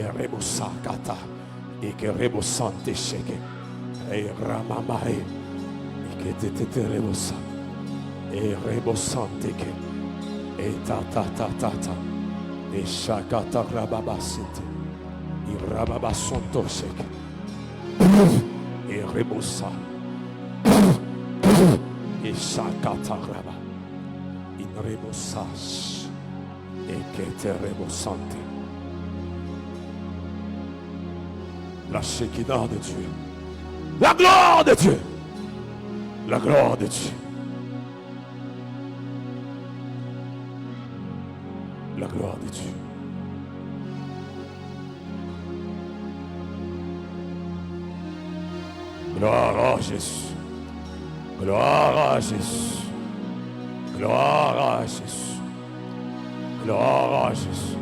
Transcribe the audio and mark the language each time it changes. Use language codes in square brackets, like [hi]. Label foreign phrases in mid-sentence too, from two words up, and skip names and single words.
[fr] rebosa kata et que rebosante sheke et ramamae et que te rebosa et rebosante que et ta et shakata rababasite et rababasonto sheke et rebosa et shakata raba in rebosage et que te rebosante. La Shekinah de Dieu, la gloire de Dieu, la gloire de Dieu, la gloire de Dieu. Gloire à Jésus, gloire à Jésus, gloire à Jésus, gloire à Jésus.